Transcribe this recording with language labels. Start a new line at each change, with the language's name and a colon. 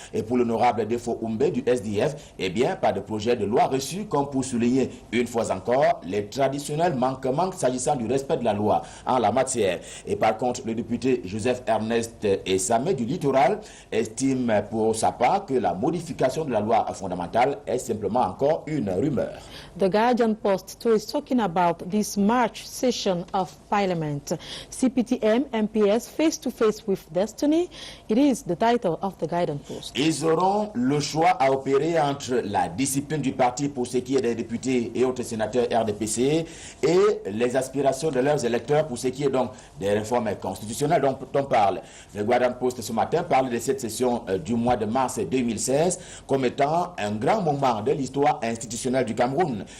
French: Et pour l'honorable Defo Oumbe du SDF, eh bien, pas de projet de loi reçu comme pour souligner une fois encore les traditionnels manquements s'agissant du respect de la loi en la matière. Et par contre, le député Joseph Ernest Essamé du Littoral estime pour sa part que la modification de la loi fondamentale est simplement encore une rumeur.
English: The Guardian Post too is talking about this March session of Parliament. CPTM MPS face to face with destiny. It is the title of the Guardian Post.
French: Ils auront le choix à opérer entre la discipline du parti pour ce qui est des députés et autres sénateurs RDPC et les aspirations de leurs électeurs pour ce qui est donc des réformes constitutionnelles dont on parle. Le Guardian Post ce matin parle de cette session du mois de mars 2016 comme étant un grand moment de l'histoire institutionnelle du Cameroun.